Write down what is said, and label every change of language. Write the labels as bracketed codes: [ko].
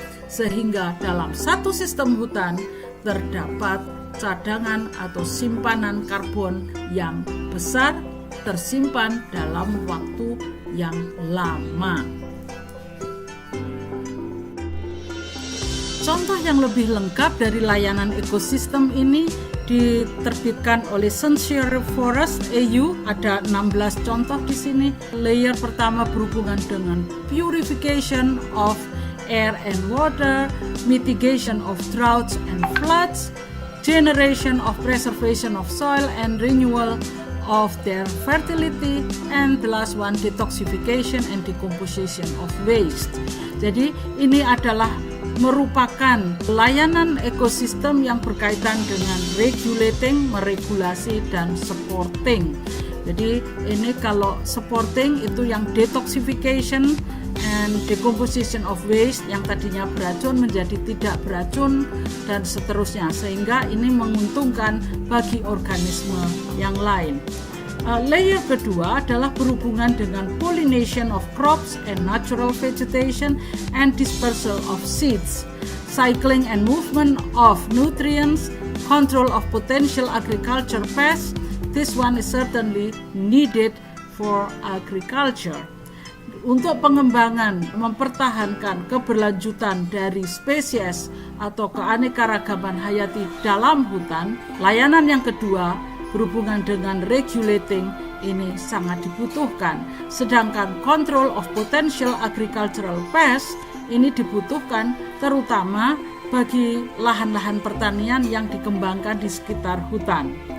[id] Sehingga dalam satu sistem hutan terdapat cadangan atau simpanan karbon yang besar tersimpan dalam waktu yang lama. Contoh yang lebih lengkap dari layanan ekosistem ini diterbitkan oleh Sincere Forest EU. Ada 16 contoh di sini. Layer pertama berhubungan dengan [en] purification of air and water, mitigation of droughts and floods, generation of preservation of soil and renewal of their fertility, and the last one detoxification and decomposition of waste. [id] Jadi ini adalah merupakan layanan ekosistem yang berkaitan dengan regulating, meregulasi, dan supporting. Jadi ini kalau supporting itu yang [en] detoxification and decomposition of waste, [id] yang tadinya beracun menjadi tidak beracun dan seterusnya, sehingga ini menguntungkan bagi organisme yang lain. Layer kedua adalah berhubungan dengan [en] pollination of crops and natural vegetation and dispersal of seeds, cycling and movement of nutrients, control of potential agriculture pests. This one is certainly needed for agriculture. [id] Untuk pengembangan, mempertahankan keberlanjutan dari spesies atau keanekaragaman hayati dalam hutan, layanan yang kedua berhubungan dengan regulating ini sangat dibutuhkan. Sedangkan [en] control of potential agricultural pests [id] ini dibutuhkan terutama bagi lahan-lahan pertanian yang dikembangkan di sekitar hutan.